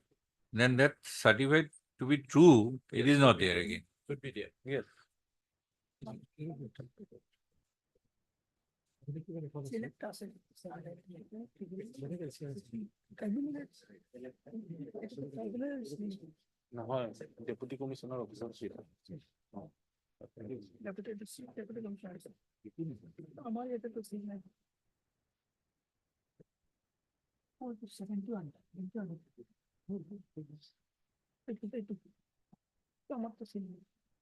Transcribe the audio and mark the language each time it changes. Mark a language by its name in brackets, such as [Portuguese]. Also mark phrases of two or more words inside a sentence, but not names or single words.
[English] Then that certified to be true, it Yes, is not should be there there. again. Should be there. Yes. Select us. [Bangla] নহয় [English] deputy commissioner officer [Bangla] ছিল আমার এটা তো ঠিক নাই [English] Oh, it's 71. [Bangla] আমার তো ঠিক নেই